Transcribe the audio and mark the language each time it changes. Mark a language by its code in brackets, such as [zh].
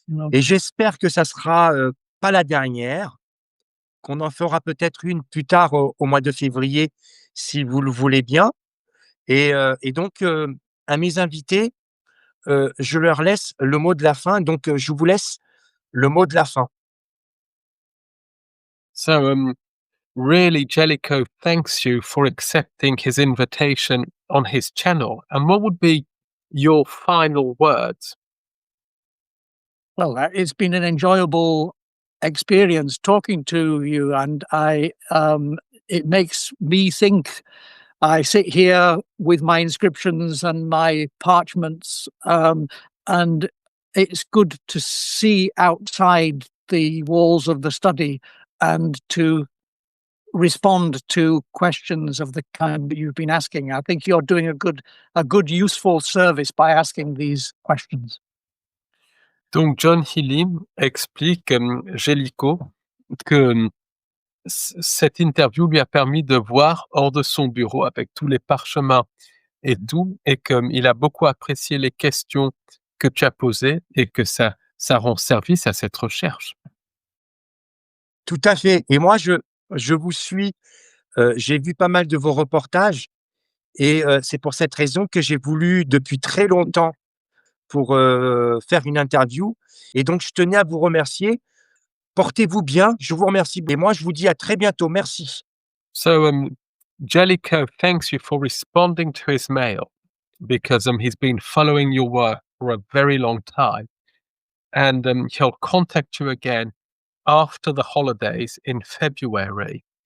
[fr] Et j'espère que ça sera pas la dernière, qu'on en fera peut-être une plus tard au mois de février, si vous le voulez bien. Et donc, à mes invités, je leur laisse le mot de la fin. Donc, je vous laisse le mot de la fin. [en] So, really, Jellicoe thanks you for accepting his invitation on his channel. And what would be your final words? Well, it's been an enjoyable experience talking to you, and it makes me think. I sit here with my inscriptions and my parchments, and it's good to see outside the walls of the study and to respond to questions of the kind that you've been asking. I think you're doing a good, useful service by asking these questions. [fr] Donc, John Healey explique, Jellicoe, que cette interview lui a permis de voir hors de son bureau avec tous les parchemins et tout, et qu'il a beaucoup apprécié les questions que tu as posées et que ça rend service à cette recherche. Tout à fait. Et moi, je vous suis. J'ai vu pas mal de vos reportages et c'est pour cette raison que j'ai voulu depuis très longtemps pour faire une interview. Et donc, je tenais à vous remercier. Portez-vous bien. Je vous remercie. Et moi, je vous dis à très bientôt. Merci. [en] So, Jellicoe thanks you for responding to his mail because he's been following your work for a very long time. And he'll contact you again after the holidays in February.